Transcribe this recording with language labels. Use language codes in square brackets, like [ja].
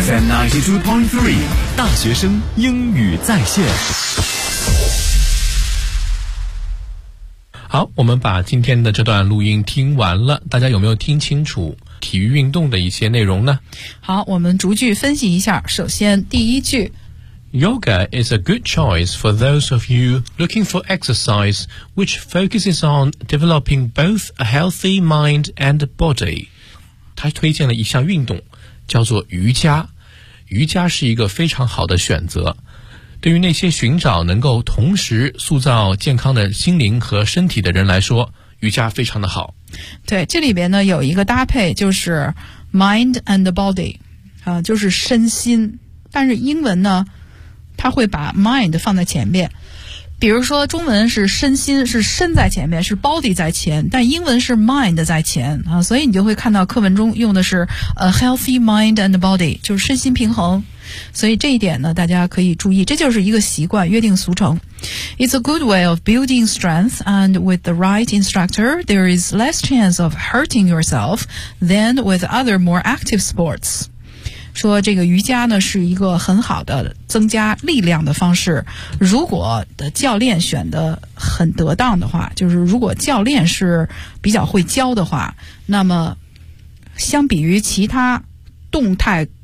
[zh] ，FM 92.3，大学生英语在线。好，我们把今天的这段录音听完了，大家有没有听清楚体育运动的一些内容呢？好，我们逐句分析一下。首先，第一句 [en] ，Yoga is a good choice for those of you looking for exercise which focuses on developing both a healthy mind and body. [zh] 他推荐了一项运动叫做瑜伽，瑜伽是一个非常好的选择，对于那些寻找能够同时塑造健康的心灵和身体的人来说，瑜伽非常的好。对，这里边呢有一个搭配就是 mind and body、就是身心，但是英文呢他会把 mind 放在前面，比如说中文是身心，是身在前面，是 body 在前，但英文是 mind 在前啊，所以你就会看到课文中用的是 [en] a healthy mind and body， [zh] 就是身心平衡，所以这一点呢大家可以注意，这就是一个习惯约定俗成。 [en] It's a good way of building strength and with the right instructor there is less chance of hurting yourself than with other more active sports。 [zh] 说这个瑜伽呢是一个很好的增加力量的方式，如果的教练选得很得当的话，就是如果教练是比较会教的话，那么相比于其他动态